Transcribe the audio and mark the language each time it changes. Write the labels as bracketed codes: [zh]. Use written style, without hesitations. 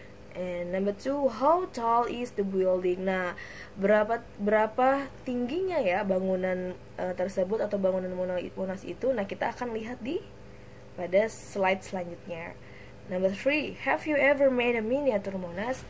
[en] And number 2, how tall is the building? [id] Nah, berapa tingginya ya bangunan tersebut atau bangunan Monas itu? Nah, kita akan lihat pada slide selanjutnya. [en] Number 3, have you ever made a miniature Monas?